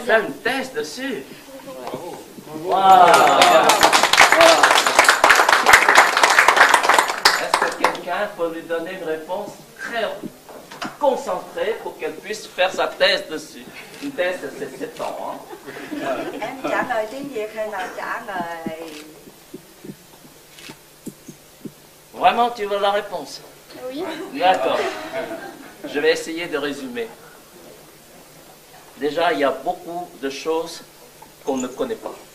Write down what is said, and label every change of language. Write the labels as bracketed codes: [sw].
[fr] vas faire bien. une thèse dessus? Bravo. Wow. Est-ce que quelqu'un peut lui donner une réponse très concentrée pour qu'elle puisse faire sa thèse dessus? Une thèse, c'est 7 ans. Hein? [vi] Em trả lời tiếng Việt hay là trả lời... [fr] Vraiment, tu veux la réponse? Oui. D'accord. Je vais essayer de résumer. Déjà, il y a beaucoup de choses qu'on ne connaît pas.